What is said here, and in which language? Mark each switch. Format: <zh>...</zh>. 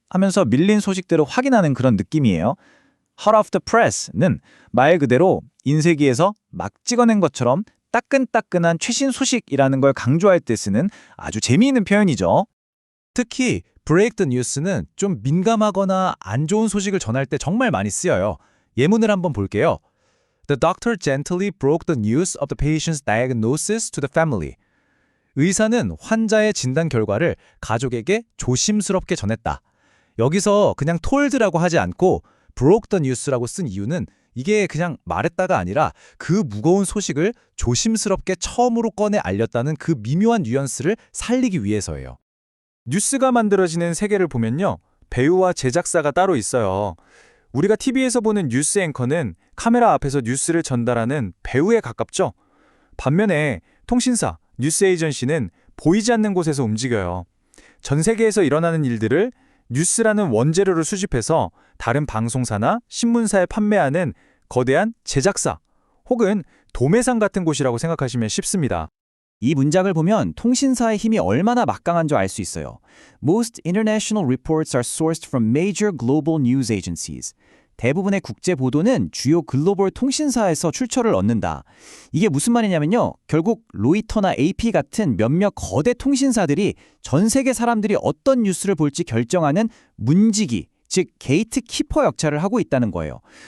<ko>하면서 밀린 소식들을 확인하는 그런 느낌이에요.</ko> <en>hot off the press</en> <ko>는 말 그대로 인쇄기에서 막 찍어낸 것처럼 따끈따끈한 최신 소식이라는 걸 강조할 때 쓰는 아주 재미있는 표현이죠. 특히</ko> <en>break the news</en> <ko>는 좀 민감하거나 안 좋은 소식을 전할 때 정말 많이 쓰여요. 예문을 한번 볼게요.</ko> <en>The doctor gently broke the news of the patient's diagnosis to the family.</en> <ko>의사는 환자의 진단 결과를 가족에게 조심스럽게 전했다. 여기서 그냥 told라고 하지 않고</ko> <en>broke the news</en> <ko>라고 쓴 이유는 이게 그냥 말했다가 아니라 그 무거운 소식을 조심스럽게 처음으로 꺼내 알렸다는 그 미묘한 뉘앙스를 살리기 위해서예요. 뉴스가 만들어지는 세계를 보면요. 배우와 제작사가 따로 있어요. 우리가 TV에서 보는 뉴스 앵커는 카메라 앞에서 뉴스를 전달하는 배우에 가깝죠. 반면에 통신사, 뉴스 에이전시는 보이지 않는 곳에서 움직여요. 전 세계에서 일어나는 일들을 뉴스라는 원재료를 수집해서 다른 방송사나 신문사에 판매하는 거대한 제작사 혹은 도매상 같은 곳이라고 생각하시면 쉽습니다. 이 문장을 보면 통신사의 힘이 얼마나 막강한 줄 알 수 있어요.</ko> <en>Most international reports are sourced from major global news agencies.</en> <ko>대부분의 국제 보도는 주요 글로벌 통신사에서 출처를 얻는다. 이게 무슨 말이냐면요. 결국 로이터나 AP 같은 몇몇 거대 통신사들이 전 세계 사람들이 어떤 뉴스를 볼지 결정하는 문지기, 즉 게이트 키퍼 역할을 하고 있다는 거예요.</ko>